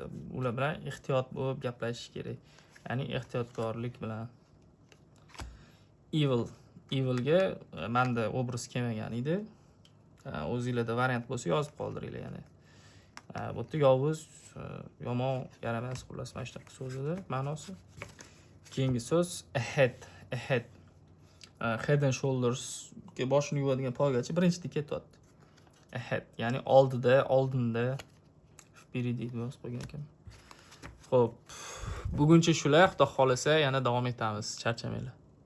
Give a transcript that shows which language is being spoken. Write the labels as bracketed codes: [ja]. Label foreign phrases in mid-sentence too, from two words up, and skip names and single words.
[uz] Ular bilan ehtiyot bo'lib gaplashish kerak. Ya'ni ehtiyotkorlik bilan. Evilga menda obraz kelmagan edi. O'zingizlarda variant bo'lsa yozib qoldiringlar yana. Bu yerda yovuz, yomon, yaramas, xullas mana shunaqa so'z edi ma'nosi. Keyingi so'z ahead. Head and shoulders ga boshini yuvadigan poygachi birinchida ketyapti. Ahead, ya'ni oldinda, vperedi deb yozib qo'ygan ekan. Xo'p, buguncha shular. Xudo xolasa yana davom etamiz. Charchamanglar.